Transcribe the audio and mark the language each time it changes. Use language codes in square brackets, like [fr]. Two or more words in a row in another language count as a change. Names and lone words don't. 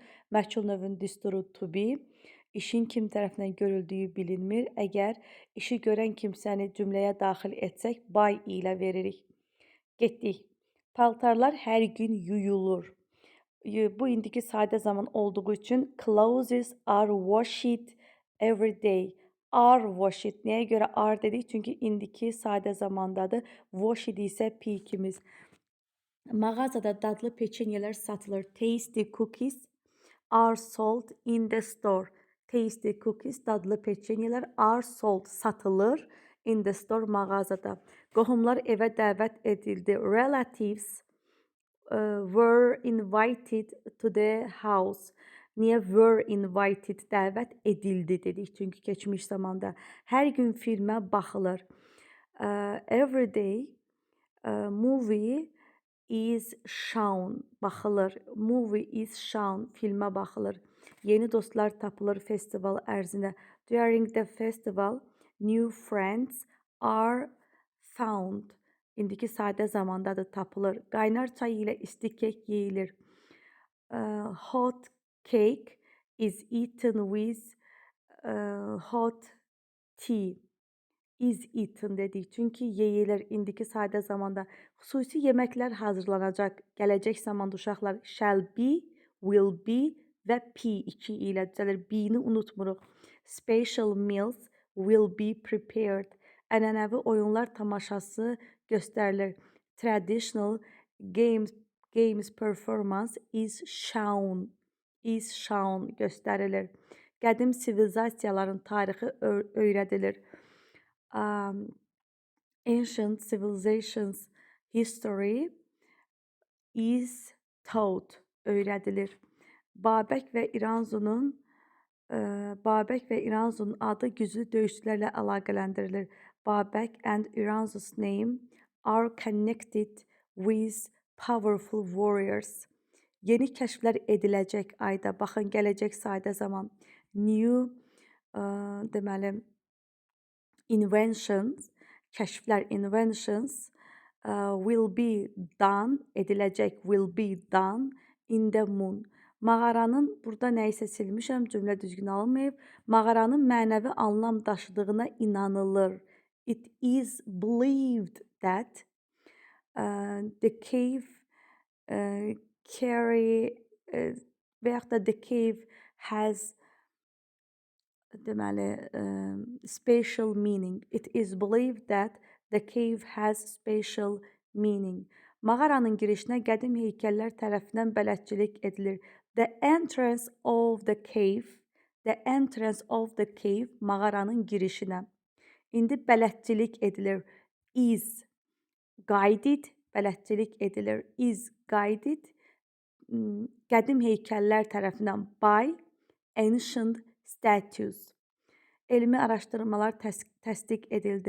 [az] Məchul növün düsturu to be. İşin kim tərəfindən görüldüyü bilinmir. Əgər işi görən kimsəni cümləyə daxil etsək, by ilə veririk. Getdik. Paltarlar hər gün yuyulur. Bu indiki sadə zaman olduğu üçün [en] clothes are washed every day. Are washed. [az] Nəyə görə are dedik? Çünki indiki sadə zamandadır. Washed isə P2'miz. Mağazada dadlı peçenyeler satılır. [en] Tasty cookies are sold in the store. Tasty cookies, [az] dadlı peçenyeler [en] are sold, satılır. In the store, [az] mağazada. Qohumlar evə dəvət edildi. [en] Relatives were invited to the house. [az] Niyə [en] were invited, [az] dəvət edildi dedik? Çünki keçmiş zamanda. Hər gün filmə baxılır. [en] Every day movie is shown, baxılır. Movie is shown, [az] filmə baxılır. Yeni dostlar tapılır festival ərzində. [en] During the festival, new friends are found. [az] İndiki sadə zamandadır, tapılır. Qaynar çay ilə isti kek yeyilir. [en] Hot cake is eaten with hot tea. Is eaten dedik. [az] Çünki yeyilir indiki sadə zamanda. Xüsusi yeməklər hazırlanacaq. Gələcək zamanda uşaqlar [en] shall be, will be [az] və P2 ilə düzəlir. Be-ni unutmuruq. [en] Special meals will be prepared. [az] Ənənəvi oyunlar tamaşası göstərilir. [en] Traditional games performance is shown. Is shown göstərilir. [az] Qədim sivilizasiyaların tarixi öyrədilir. [en] Ancient civilizations history is taught, [az] öyrədilir. Babək və İranzunun adı güclü döyüşçülərlə əlaqələndirilir. [en] Babək and İranzu's name are connected with powerful warriors. [az] Yeni kəşflər ediləcək ayda. Baxın, gələcək sadə zaman. [en] New deməli inventions, kəşflər, inventions will be done, ediləcək, will be done in the moon. [az] Mağaranın, burada nəyisə silmişəm, cümlə düzgün alınmayıb. Mağaranın mənəvi anlam daşıdığına inanılır. [en] It is believed that the cave [az] və yaxud da [en] the cave has deməli special meaning. It is believed that the cave has special meaning. [az] Mağaranın girişinə qədim heykəllər tərəfindən bələdçilik edilir. [en] The entrance of the cave, [az] mağaranın girişinə. İndi bələdçilik edilir. [en] Is guided, [az] bələdçilik edilir. [en] Is guided, [az] qədim heykəllər tərəfindən [en] by ancient statues. [az] Elmi araşdırmalar təsdiq edildi.